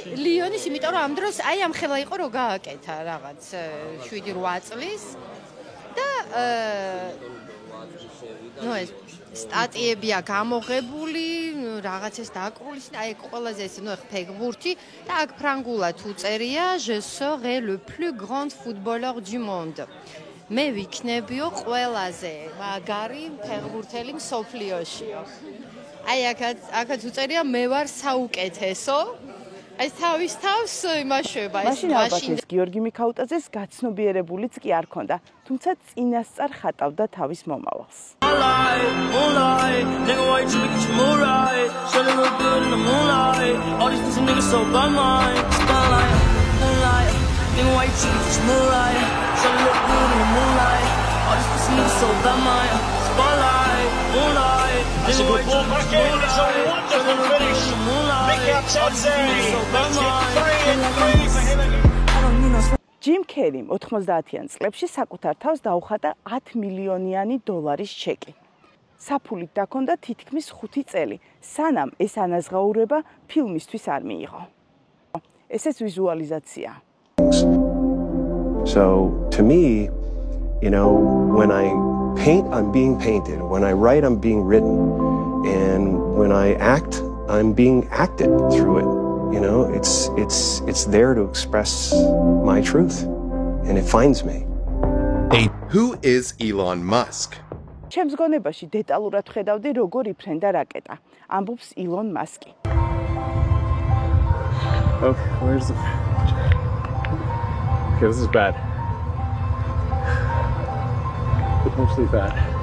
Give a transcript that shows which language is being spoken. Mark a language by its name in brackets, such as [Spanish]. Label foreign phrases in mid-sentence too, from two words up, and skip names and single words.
[Georgian] ლიონის, იმიტომ რომ ამ დროს აი ამ ხელა იყო რომ გააკეთა რაღაც 7-8 წლის და ეს სტატიებია გამოღებული, რაღაცას დაკრული, აი ყველაზე ეს ფეხბურთი და აქ ფრანგულად უწერია [French] Je serai le plus grand footballeur du monde. [Georgian] მე ვიქნებიო ყველაზე მაგარი ფეხბურთელი მსოფლიოშიო. აი აქაც უწერია მე ვარ საუკეთესო. აი თავის თავს იმაშება ეს მაშინ გიორგი მიქაუტაძეს გაცნობიერებულიც კი არ ქონდა, თუმცა წინასწარ ხატავდა თავის მომავალს. [English] That's a good ball back in. It's a wonderful finish. Mick Outside. That's it. 3-3 for him. [Georgian] ჯიმ კერიმ 90-იან წლებში საკუთარ თავს დაუხატა 10 მილიონიანი დოლარის ჩეკი. საფულით დაქონდა თითქმის 5 წელი, სანამ ეს ანაზღაურება ფილმისთვის არ მიიღო. ესეც ვიზუალიზაცია. [English] So to me, you know, when I paint, I'm being painted. When I write, I'm being written. And when I act, I'm being acted through it. You know, it's there to express my truth. And it finds me. Who is Elon Musk? [Georgian] ჩემს გონებაში დეტალურად ხედავდი, როგორ იფრენდა რაკეტა. ამბობს ილონ მასკი. [English] Okay, where's the... Okay, this is bad. Potentially bad.